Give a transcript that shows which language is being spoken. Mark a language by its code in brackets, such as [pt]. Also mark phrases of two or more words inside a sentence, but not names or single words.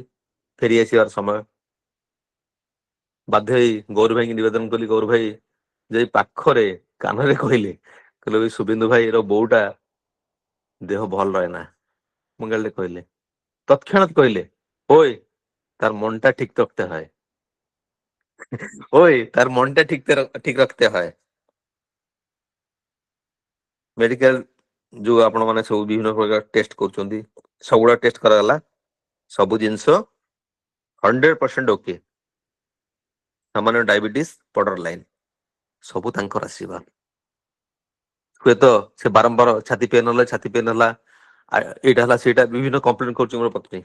[or] ଫେରି ଆସିବାର ସମୟ, ବାଧ୍ୟ ହେଇ ଗୌର ଭାଇକି ନିବେଦନ କଲି, ଗୌର ଭାଇ ଯାଇ ପାଖରେ କାନରେ କହିଲେ ଶୁଭେନ୍ଦୁ ଭାଇର ବୋଉଟା ଦେହ ଭଲ ରହେ ନା। ମୁଁ କହିଲେ ତৎକ୍ଷଣାତ୍ କହିଲେ [bn] ওই তার মনটা ঠিক রাখতে হয়, ওই তার মনটা ঠিক রাখতে হয়। [or] মেডিକାଲ ଯୋଉ ଆପଣ ମାନେ ସବୁ ବିଭିନ୍ନ ପ୍ରକାର ଟେଷ୍ଟ କରୁଛନ୍ତି, ସବୁଗୁଡା ଟେଷ୍ଟ କରାଗଲା, ସବୁ ଜିନିଷ 100% ଓକେ। ସାମାନ୍ୟ [en] diabetes border line, [or] ସବୁ ତାଙ୍କର ଆସିବା। ହୁଏତ ସେ ବାରମ୍ବାର ଛାତି ପେନ୍ ହେଲା, ଏଇଟା ହେଲା ସେଇଟା ବିଭିନ୍ନ କମ୍ପ୍ଲେନ କରୁଛି ମୋର ପତ୍ନୀ।